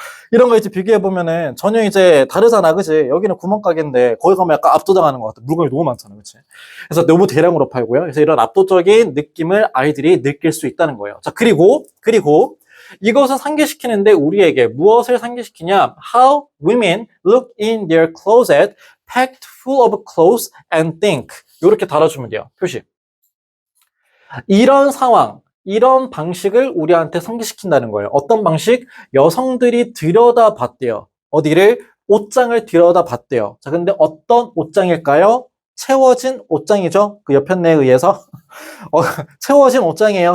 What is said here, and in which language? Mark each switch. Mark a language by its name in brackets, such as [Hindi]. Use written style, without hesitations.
[Korean] 이런 거 이제 비교해보면은 전혀 이제 다르잖아, 그지? 여기는 구멍가게인데 거기 가면 약간 압도당하는 것 같아. 물건이 너무 많잖아, 그치? 그래서 너무 대량으로 팔고요. 그래서 이런 압도적인 느낌을 아이들이 느낄 수 있다는 거예요. 자, 그리고 이것을 상기시키는데 우리에게 무엇을 상기시키냐? [English] How women look in their closet packed full of clothes and think. [Korean] 이렇게 달아주면 돼요. 표시. 이런 상황, 이런 방식을 우리한테 상기시킨다는 거예요. 어떤 방식? 여성들이 들여다봤대요. 어디를? 옷장을 들여다봤대요. 자, 근데 어떤 옷장일까요? 채워진 옷장이죠. 그 옆편내에 의해서. 채워진 옷장이에요.